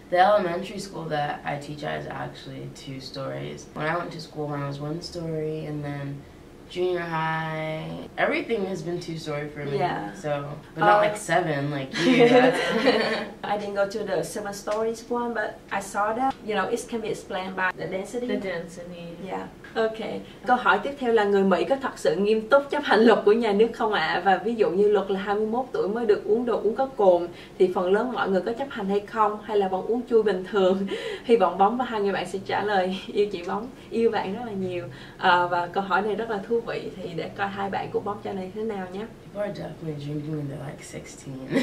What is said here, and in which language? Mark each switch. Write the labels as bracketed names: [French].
[English] The elementary school that I teach at is actually 2 stories. When I went to school, mine was 1 story, and then junior high. Everything has been two-story for me. Yeah. So, but not like 7, like you. That's I didn't go to the 7 stories one, but I saw that. You know, it can be explained by the density. The density. Yeah. Ok. [Vietnamese] Câu hỏi tiếp theo là người Mỹ có thật sự nghiêm túc chấp hành luật của nhà nước không ạ? Và ví dụ như luật là 21 tuổi mới được uống đồ uống có cồn thì phần lớn mọi người có chấp hành hay không? Hay là vẫn uống chui bình thường? Hy vọng Bóng và hai người bạn sẽ trả lời. Yêu chị Bóng, yêu bạn rất là nhiều. Và câu hỏi này rất là thú vị, thì để coi hai bạn của Bóng trả lời thế nào nhé. [English] People are definitely drinking when they're like 16.